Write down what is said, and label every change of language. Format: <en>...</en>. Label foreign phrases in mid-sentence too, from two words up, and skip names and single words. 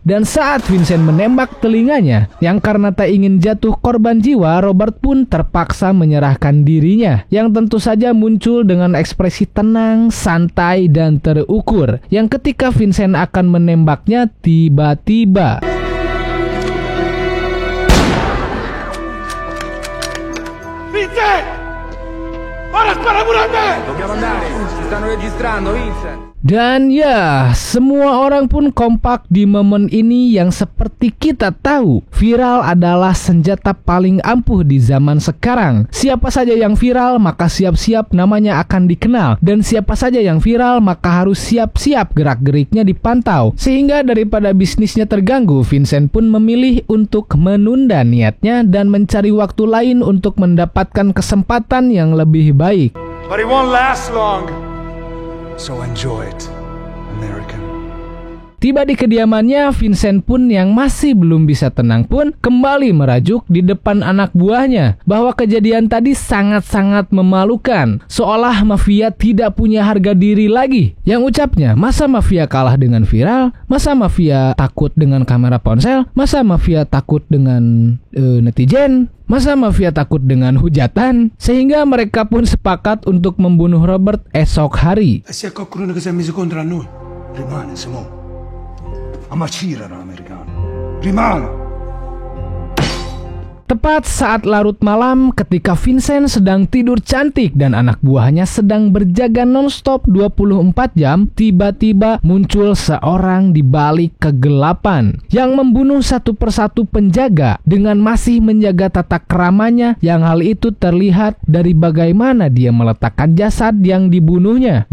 <id>Dan saat Vincent menembak telinganya, yang karena tak ingin jatuh korban jiwa, Robert pun terpaksa menyerahkan dirinya, yang tentu saja muncul dengan ekspresi tenang, santai, dan terukur, yang ketika Vincent akan menembaknya, tiba-tiba</id> <it>Vincent! Ora spara pure a me! Dobbiamo andare, ci stanno registrando, Vincent!</it> <id>Dan ya, semua orang pun kompak di momen ini yang seperti kita tahu, viral adalah senjata paling ampuh di zaman sekarang. Siapa saja yang viral, maka siap-siap namanya akan dikenal. Dan siapa saja yang viral, maka harus siap-siap gerak-geriknya dipantau. Sehingga daripada bisnisnya terganggu, Vincent pun memilih untuk menunda niatnya dan mencari waktu lain untuk mendapatkan kesempatan yang lebih baik.</id> <en>But it won't last long. So enjoy it, American.</en> <id>Tiba di kediamannya, Vincent pun yang masih belum bisa tenang pun kembali merajuk di depan anak buahnya bahwa kejadian tadi sangat-sangat memalukan, seolah mafia tidak punya harga diri lagi. Yang ucapnya, masa mafia kalah dengan viral? Masa mafia takut dengan kamera ponsel? Masa mafia takut dengan netizen? Masa mafia takut dengan hujatan? Sehingga mereka pun sepakat untuk membunuh Robert esok hari.</id> <it>Se qualcuno che si è messo contro noi, rimane, Simone. Amacirano americano. Rimane.</it> <id>Tepat saat larut malam ketika Vincent sedang tidur cantik dan anak buahnya sedang berjaga nonstop 24 jam, tiba-tiba muncul seorang di balik kegelapan yang membunuh satu persatu penjaga dengan masih menjaga tata keramanya, yang hal itu terlihat dari bagaimana dia meletakkan jasad yang dibunuhnya.</id>